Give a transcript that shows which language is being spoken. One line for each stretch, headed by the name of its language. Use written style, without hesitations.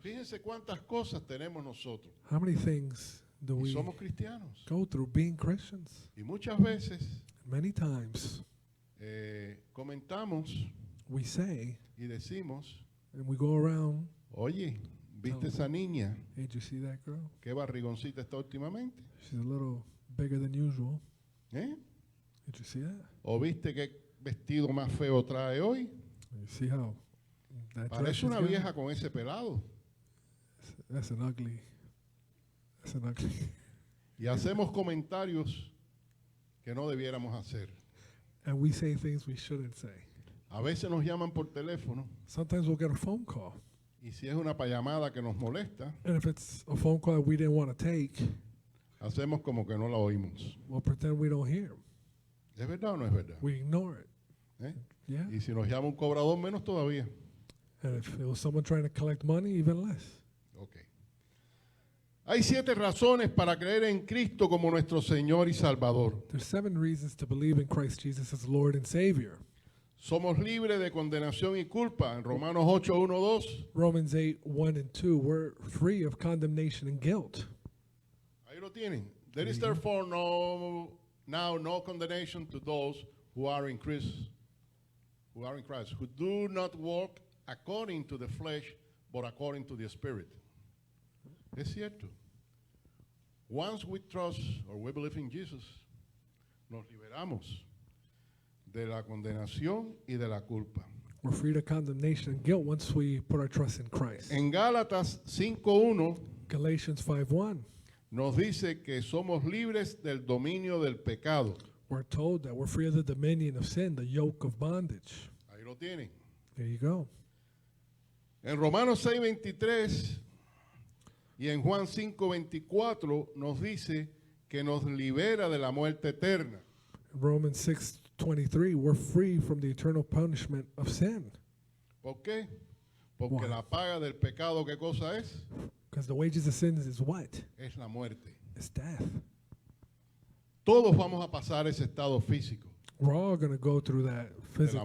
Spanish: Fíjense cuántas cosas tenemos nosotros.
English: How many things do
Spanish: Y
English: we
Spanish: somos cristianos.
English: go through being Christians?
Spanish: Y muchas veces
English: Many times
Spanish: comentamos
English: we say,
Spanish: y decimos,
English: and we go around,
Spanish: oye, ¿viste esa niña?
English: hey, did you see that girl?
Spanish: ¿Qué barrigoncita está últimamente?
English: She's a little bigger than usual.
Spanish: ¿Eh?
English: Did you see that?
Spanish: ¿O viste qué vestido más feo trae hoy?
English: You see how that dress
Spanish: Parece
English: she's
Spanish: una
English: got?
Spanish: vieja con ese pelado.
English: That's an ugly.
Spanish: Y hacemos comentarios que no debiéramos hacer.
English: And we say things we shouldn't say.
Spanish: A veces nos llaman por teléfono
English: Sometimes we'll get a phone call.
Spanish: y si es una llamada que nos molesta,
English: And if it's a phone call that we didn't want to take,
Spanish: hacemos como que no la oímos.
English: we'll pretend we don't hear 'em.
Spanish: ¿Es verdad o no es verdad?
English: We ignore it.
Spanish: ¿Eh?
English: Yeah.
Spanish: Y si nos llama un cobrador, menos todavía.
English: And if it was someone trying to collect money, even less. Ok.
Spanish: Hay 7 razones para creer en Cristo como nuestro Señor y Salvador.
English: There's 7 reasons to believe in Christ Jesus as Lord and Savior.
Spanish: Somos libres de condenación y culpa. En Romanos 8, 1, 2.
English: Romans 8, 1 and 2, we're free of condemnation and guilt.
Spanish: Ahí lo tienen.
English: There is therefore no condemnation to those who are in Christ, who do not walk according to the flesh, but according to the Spirit.
Spanish: Es cierto.
English: Once we trust or we believe in Jesus,
Spanish: nos liberamos de la condenación y de la culpa.
English: We're free to condemnation and guilt once we put our trust in Christ.
Spanish: En Gálatas 5:1
English: Galatians 5:1,
Spanish: nos dice que somos libres del dominio del pecado.
English: we're told that we're free of the dominion of sin, the yoke of bondage.
Spanish: Ahí lo tienen.
English: There you go.
Spanish: En Romanos 6:23 y en Juan 5:24 nos dice que nos libera de la muerte eterna.
English: In Romans 6:23, we're free from the eternal punishment of sin.
Spanish: ¿Por qué? Porque
English: Why?
Spanish: la paga del pecado, ¿qué cosa es?
English: Because the wages of sin is what?
Spanish: Es la muerte.
English: It's death.
Spanish: Todos vamos a pasar ese estado físico.
English: We're all going to go through that physical